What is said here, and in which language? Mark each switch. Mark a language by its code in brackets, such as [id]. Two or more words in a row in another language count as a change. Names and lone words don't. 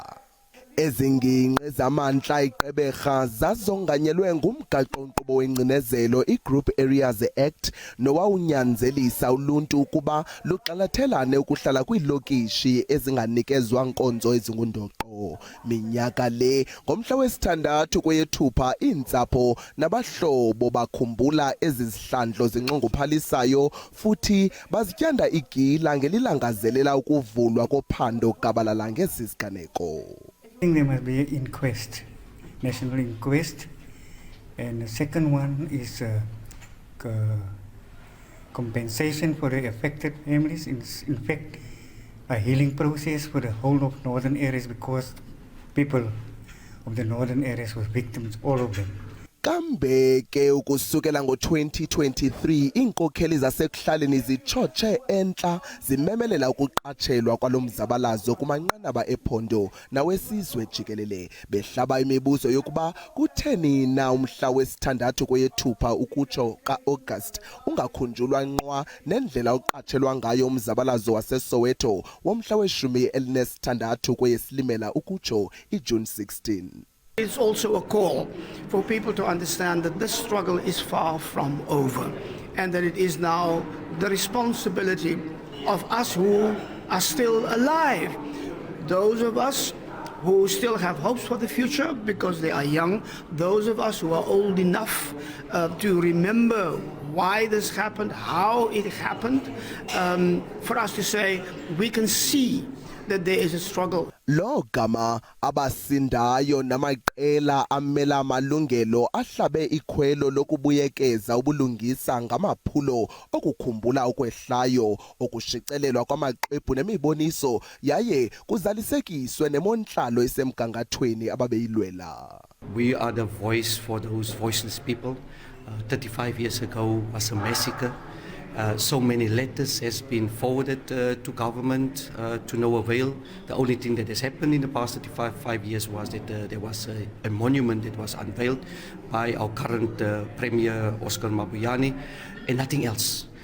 [xh] Ezinginqi zamantla iGqeberha zazonganyelwe ngumgaqo-nkqubo wengcinezelo iGroup Areas Act nowawunyanzelisa uluntu ukuba luxalathelane ukuhlala kwiilokishi ezinganikezwa nkonzo ezingundoqo. Minyaka le ngomhla wesithandathu kweyeThupha iintsapho nabahlobo bakhumbula ezi zihlandlo zinxunguphalisayo futhi bazityanda igila ngelilangazelela ukuvulwa kophando gabalala ngesi siganeko. [en] I think there must be an inquest, national inquest, and the second one is compensation for the affected families. In fact, a healing process for the whole of northern areas because people of the northern areas were victims, all of them. [xh] Kambe ke ukusukela ngo-2023 iinkokheli zasekuhlaleni zitshotshe entla zimemelela ukuqatshelwa kwalomzabalazo kumanqanaba ephondo nawesizwe jikelele behlaba imibuzo yokuba kutheni na umhla wesithandathu kweyeThupha ukutsho ka-August ungakhunjulwa nqwa nendlela uqatshelwa ngayo umzabalazo waseSoweto womhla we-16 kweyesilimela ukutsho iJune 16. [en] It's also a call for people to understand that this struggle is far from over and that it is now the responsibility of us who are still alive, those of us who still have hopes for the future because they are young, those of us who are old enough to remember why this happened, how it happened, for us to say we can see that there is a struggle. [xh] Lo gama abasindayo namaqela amela amalungelo ahlabe ikhwelo lokubuyekeza ubulungisa ngamaphulo okukhumbula okwehlayo okushicelelwa kwamaxwebhu nemiboniso yaye kuzalisekiswe nemontlalo isemgangathweni ababeyilwela. [en] We are the voice for those voiceless people. 35 years ago was a massacre. So many letters has been forwarded to government to no avail. The only thing that has happened in the past 35 years was that there was a monument that was unveiled by our current Premier Oscar Mabuyane and nothing else.